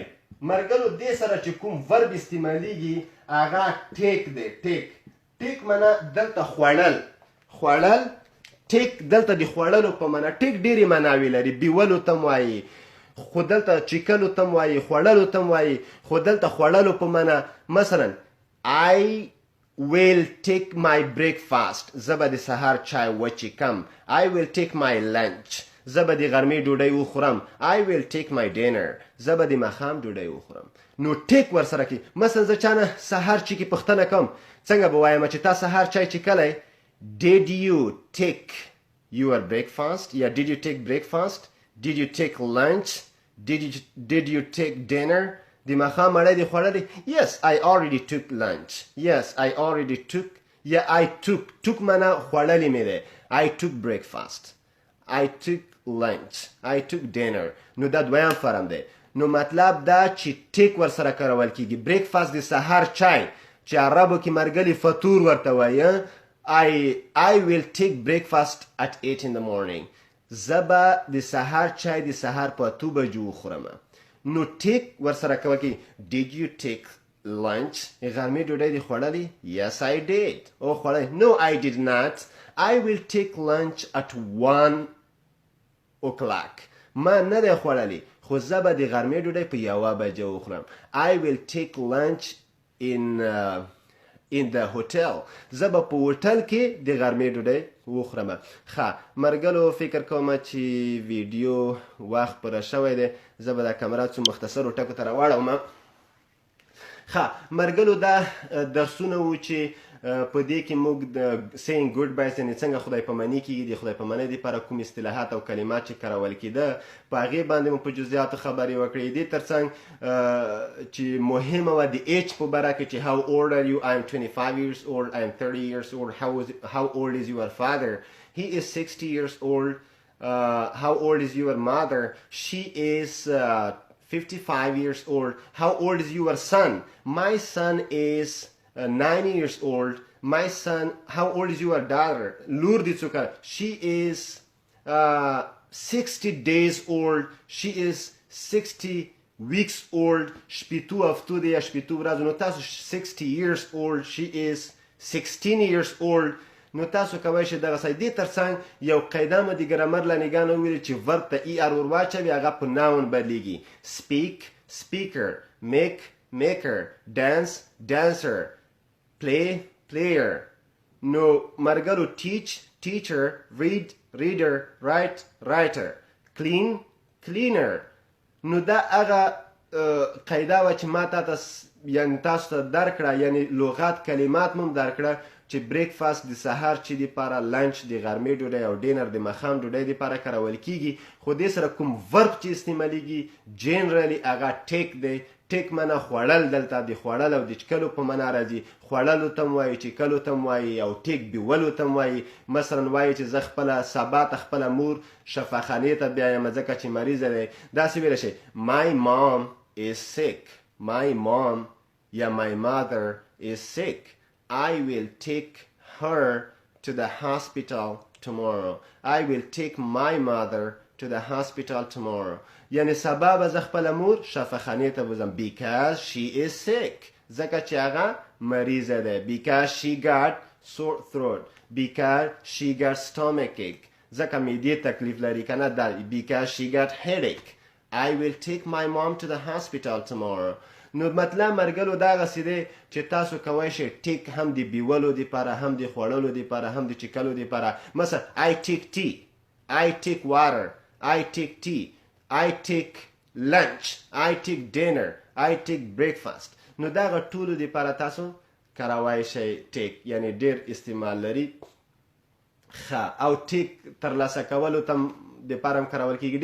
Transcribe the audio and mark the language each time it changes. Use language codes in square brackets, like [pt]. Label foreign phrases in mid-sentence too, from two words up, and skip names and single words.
[ps] مرګلو دې سره چې کوم ورب استعمالیږي هغه ټیک دی. ټیک معنا دلته خوړل. ټیک دلته د خوړلو په معنا. ټیک ډېرې معناوې لري. بیولو ته م وایي، خو دلته چیکلو ته م وایي، خوړلو ته م وایي، خو دلته خوړلو په معنا. [en] مثلا I will take my breakfast. [ps] زه به د سهار چای وچیکم. [en] I will take my lunch. [ps] زه به د غرمې ډوډۍ وخورم. [en] I will take my dinner. [ps] زه به د ماښام ډوډۍ وخورم. نو ټیک ورسره کوي. مثلا زه چا نه سهار چیکي پوښتنه کوم، څنګه به وایم چې تا سهار چای چیکلی؟ [en] Did you take your breakfast? یا did you take breakfast? Did you take lunch? Did you take dinner? [ps] د ماښام مړۍ دې خوړلې؟ [en] Yes, I already took lunch. Yes, I already took. یا I took [ps] معنا خوړلې مې دی. [en] I took breakfast. I took lunch. I took dinner. [ps] نو دا دویم فرم دی. نو مطلب دا چې ټیک ورسره کارول کېږي. بریکفاست د سهار چای چې عربو کې مرګلي فطور ورته وایي. [en] I will take breakfast at 8 in the morning. [ps] زه به د سهار چای د سهار په 8 بجو وخورم. نو ټیک ورسره کوه کې [en] did you take lunch؟ [ps] غرمې ډوډۍ دې خوړلې؟ [en] Yes, I did. [ps] او خوړلې؟ [en] No, I did not. I will take lunch at 1 o'clock. [ps] ما نه دی خوړلې، خو زه به د غرمې ډوډۍ په 1 بجه وخورم. [en] I will take lunch in the hotel. [ps] زه به په هوټل کې د غرمې ډوډۍ وخورم. ښه مرګلو، فکر کوم چې ویډیو وخت پوره شوی دی. زه به دا کمره څو مختصرو ټکو ته راواړوم. ښه مرګلو، دا درسونه وو چې په دې کې موږ د [en] saying goodbyes [ps] یعنې څنګه خدای پامانی کېږي، د خدای پامانۍ دپاره کوم اصطلاحات او کلمات چې کارول کېده په هغې باندې مو په جزئیاتو خبرې وکړې. دې تر څنګ چې مهمه وه د ایج په باره کې چې [en] how old are you? I am 25 years old. I am 30 years old. How old is your father? He is 60 years old. How old is your mother? She is 55 years old. How old is your son? My son is 9 years old. My son, how old is your daughter? Lur di څوکه. She is 60 days old. She is 60 weeks old. [ps] شپېتو هفتو دی یا شپېتو ورځو. نو تاسو [en] 60 years old. She is 16 years old. [ps] نو تاسو کولی شئ دغه ځای. دې تر څنګ یو قاعده مو د ګرامر له نګاه نه وویلې چې ورب ته ER ور واچوي هغه په ناون بدلیږي. [en] speak speaker, make maker, dance dancer, play player. [ps] نو مرګلو [en] teach teacher, read reader, write writer, clean cleaner. [ps] نو دا هغه قاعده وه چې ما یعنې تاسو ته درکړه، یعنې لغات کلمات مو درکړه چې بریکفاست د سهار چې دپاره، لنچ د غرمې ډوډۍ او ډینر د ماښام ډوډۍ دپاره کارول کېږي. خو دې سره کوم ورب چې استعمالیږي جنرالي هغه ټیک دی. ټیک معنا خوړل. دلته د خوړل او د چکلو په معنا راځي. خوړلو ته م وایي، چکلو ته م وایي، او ټیک بیولو ته م وایي. مثلا وایي چې زه خپله سبا ته خپله مور شفاخانې ته بیایم ځکه چې مریضه دی. داسې ویلی شئ [en] my mom is sick. My mom یا my mother is sick. I will take her to the hospital tomorrow. I will take my mother to the hospital tomorrow. [ps] یعنی سبا به زه خپله مور شفاخانې ته بوځم. [en] because she is sick. [ps] ځکه چې هغه مریضه ده. [en] because she got sore throat. because she got stomachache. [ps] ځکه معدې تکلیف لري که نه. [en] because she got headache. I will take my mom to the hospital tomorrow. [ps] نو مطلب مرګلو دغسې دی چې تاسو کولی شئ ټیک هم د بیولو دپاره، هم د خوړلو دپاره، هم د چکلو دپاره. [en] مثلا I take tea. I take water. I take tea. I take lunch. I take dinner. I take breakfast. [ps] نو دغه ټولو دپاره تاسو کارولی شئ ټیک، یعنی ډېر استعمال لري. ښه او ټیک ترلاسه کولو ته دپاره هم کارول کېږي.